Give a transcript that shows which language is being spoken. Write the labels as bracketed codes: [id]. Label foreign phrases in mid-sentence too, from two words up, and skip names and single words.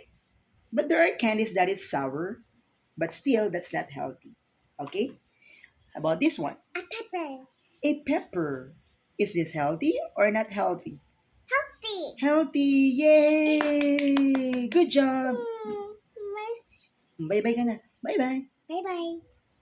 [en] But there are candies that is sour, but still that's not healthy. Okay? How about this one? A pepper. A pepper. Is this healthy or not healthy? Healthy. Healthy. Yay! Good job. Nice. Bye-bye [th] ka na. [en] Bye-bye. Bye bye.